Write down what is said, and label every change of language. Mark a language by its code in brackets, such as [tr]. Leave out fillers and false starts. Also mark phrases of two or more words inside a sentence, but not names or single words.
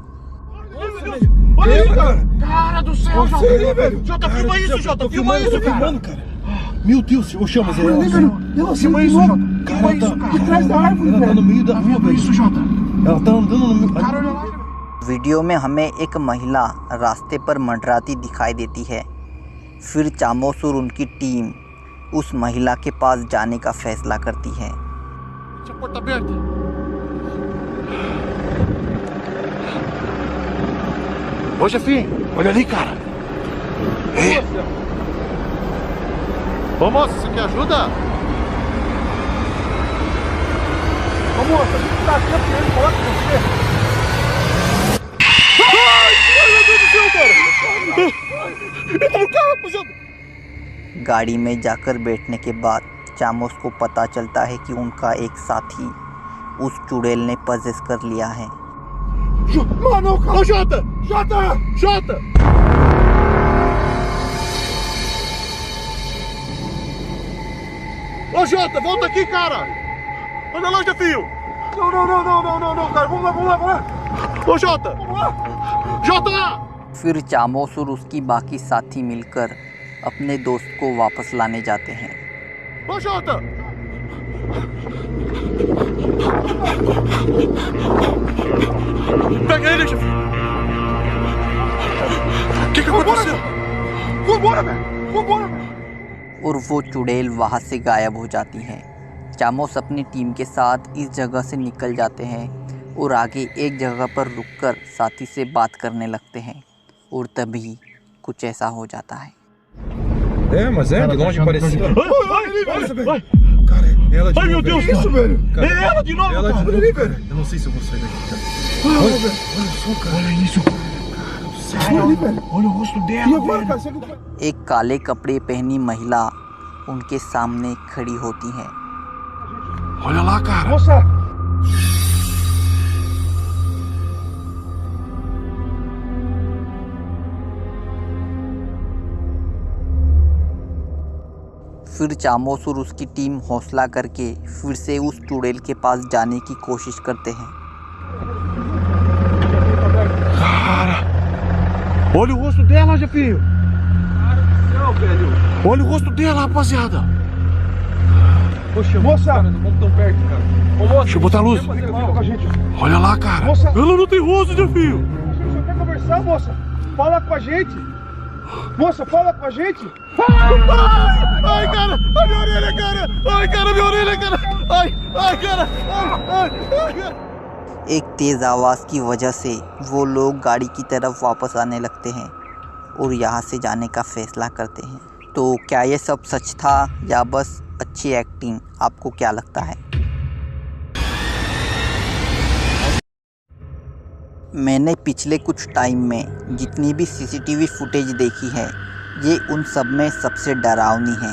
[pt] Cara do céu, Jota, filma isso, Jota, filma isso, cara. Meu Deus, ô Chamas, Filma isso, Jota. Filma isso, cara. De trás da árvore, ela tá no meio da rua, velho. Isso, Jota. Ela tá andando no meio. Cara, olha lá. [hi] वीडियो में हमें एक महिला रास्ते पर मंडराती दिखाई देती है। फिर चामोस और उनकी टीम उस महिला के पास जाने का फैसला करती है। [pt] Deixa a porta aberta. Ô, chefinho, olha ali, cara. Ô, moça, você quer ajuda? Ô, moça, a gente tá aqui, eu quero falar com você. Ai, meu Deus do céu, cara. Entra no carro, rapaziada. [hi] गाड़ी में जाकर बैठने के बाद चामोस को पता चलता है कि उनका एक साथी उस चुड़ैल ने पजेस कर लिया है। [pt] Mano, ô Jota! Jota! Jota! Ô Jota, volta aqui, cara! Olha lá, Jefio! Não, cara, vamos lá! Ô Jota! Vamos lá! Jota! [hi] फिर चामोस और उसकी बाकी साथी मिलकर अपने दोस्त को वापस लाने जाते हैं। [pt] Ô Jota! Pega ele, chefe! O que aconteceu? Vambora, velho! [hi] और वो चुड़ैल वहाँ से गायब हो जाती है। चामोस अपनी टीम के साथ इस जगह से निकल जाते हैं और आगे एक जगह पर रुककर साथी से बात करने लगते हैं और तभी कुछ ऐसा हो जाता है। [pt] É, mas é, de longe parecia. Ai, Cara, ela de ai, novo, meu Deus, velho. isso, velho! Cara, É ela de novo, ela de cara! novo, Ali, velho. Eu não sei se eu vou sair daqui, cara. Olha, velho! Olha só, cara. Olha isso, cara! Olha ali, velho! Olha o rosto dela, velho! [hi] एक काले कपड़े पहनी महिला उनके सामने खड़ी होती है। [pt] Olha lá, cara! Moça! [hi] फिर चामोस और उसकी टीम हौसला करके फिर से उस चुड़ैल के पास जाने की कोशिश करते हैं। [pt] Cara! Olha o rosto dela, Jefio! Olha o rosto dela, rapaziada! Poxa, Moça! cara, não vamos tão perto, cara. Ô, moça, Deixa eu botar a luz. Olha lá, cara! Moça! Ela não tem rosto, Jefio! Você quer conversar, moça? Fala com a gente. Moça, fala com a gente. Ai, cara! Ai, minha orelha, cara! Ai, cara, minha orelha, cara! Ai, cara! Ai, cara! [hi] एक तेज़ आवाज़ की वजह से वो लोग गाड़ी की तरफ वापस आने लगते हैं और यहाँ से जाने का फैसला करते हैं। तो क्या ये सब सच था या बस अच्छी एक्टिंग? आपको क्या लगता है? मैंने पिछले कुछ टाइम में जितनी भी [en] CCTV footage [hi] देखी है, ये उन सब में सबसे डरावनी है।